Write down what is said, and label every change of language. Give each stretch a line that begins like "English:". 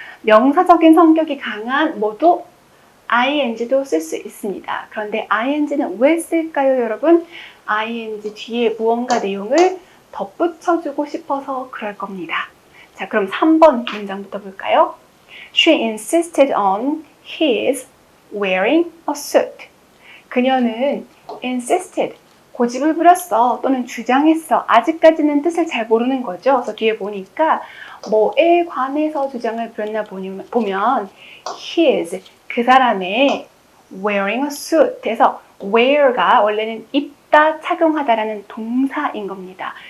Korean: 명사적인 성격이 강한 모두 ing도 쓸 수 있습니다. 그런데 ing는 왜 쓸까요, 여러분? ing 뒤에 무언가 내용을 덧붙여주고 싶어서 그럴 겁니다. 자, 그럼 3번 문장부터 볼까요?
English: She insisted on his wearing a suit.
Korean: 그녀는 insisted, 고집을 부렸어 또는 주장했어. 아직까지는 뜻을 잘 모르는 거죠. 그래서 뒤에 보니까 뭐에 관해서 주장을 부렸나 보면 his, 그 사람의
English: wearing a suit
Korean: 에서 wear가 원래는 입다, 착용하다라는 동사인 겁니다.